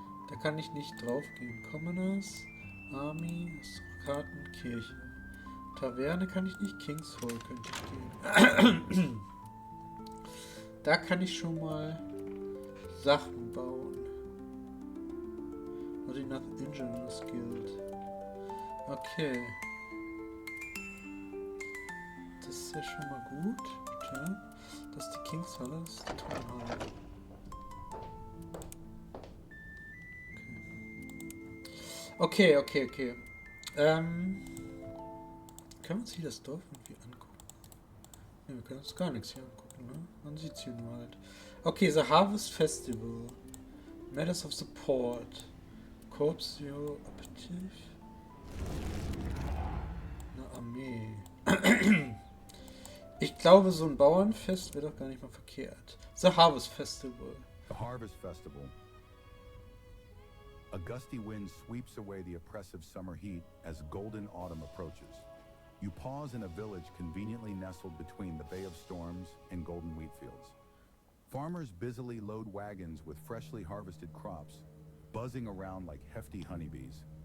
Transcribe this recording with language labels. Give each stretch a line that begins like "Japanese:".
German: Da kann ich nicht drauf gehen. Commoners, Army, Karten, Kirche. Taverne kann ich nicht. King's Hall könnte ich gehen. Da kann ich schon mal Sachen bauen.
English: Not enough Engineers Guild. Okay.
German: Das ist ja schon mal gut. Bitte. Das ist die King's Hall, das ist die Tonhalle. Okay. Können wir uns hier das Dorf irgendwie angucken? Ne, wir können uns gar nichts hier angucken, ne? Man sieht es hier nur halt.
English: Okay, The Harvest Festival. Matters of Support. Corps Zero Operative.
German: Eine Armee. Ich glaube, so ein Bauernfest wäre doch gar nicht mal verkehrt.
English: The Harvest Festival. The Harvest Festival. A gusty wind sweeps away the oppressive summer heat as golden autumn approaches. You pause in a village conveniently nestled between the Bay of Storms and golden wheat fields. Farmers busily load wagons with freshly harvested crops, buzzing around like hefty honeybees.